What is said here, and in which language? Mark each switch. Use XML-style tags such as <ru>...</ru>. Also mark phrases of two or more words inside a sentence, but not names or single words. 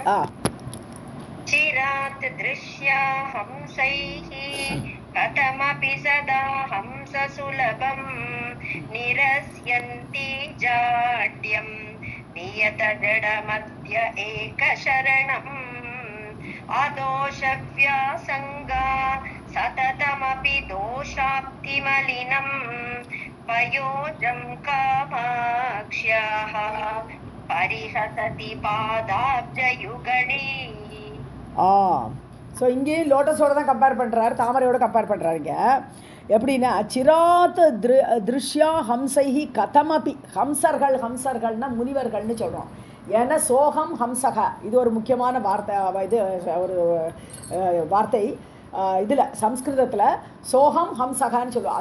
<sa>चिरात् दृश्या हंसैः कथमपि सदा हंस सुलभम् निरस्यन्ति जाड्यम् नियत जडमध्य एकशरणम् अदोषव्यासङ्गा सततमपि दोषाप्तिमलिनम् पयोजं कामाक्ष्याः परिहसति पादाब्जयुगणी.</sa> <ta>ஸோ இங்கேயும் லோட்டஸோட தான் கம்பேர் பண்ணுறாரு, தாமரையோட கம்பேர் பண்ணுறாருங்க. எப்படின்னா</ta> <sa>चिरात् दृश्या हंसैः कथमपि,</sa> <ta>ஹம்சர்கள்னா முனிவர்கள்னு சொல்கிறோம். ஏன்னா</ta> <sa>सोऽहं हंसक</sa> <ta>இது ஒரு முக்கியமான வார்த்தை, இது ஒரு வார்த்தை இதில் சம்ஸ்கிருதத்தில் சோகம் ஹம்சகான்னு சொல்லுவோம்.</ta>